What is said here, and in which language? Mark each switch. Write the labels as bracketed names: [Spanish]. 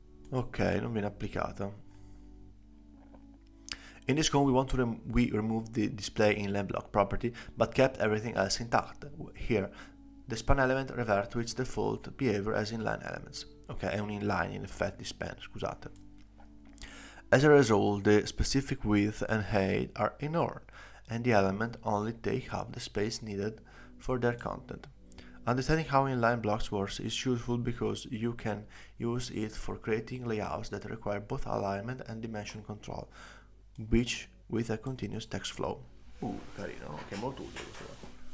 [Italian] Ok, non viene applicata. [English] In this code, we want to remove the display inline block property, but kept everything else intact. Here, the span element revert to its default behavior as inline elements. [Italian] Ok, è un inline in effetti span, scusate. [English] As a result, the specific width and height are ignored, and the element only take up the space needed for their content. Understanding how inline blocks works is useful because you can use it for creating layouts that require both alignment and dimension control, which with a continuous text flow. [Italian] Carino, ok, molto utile questo.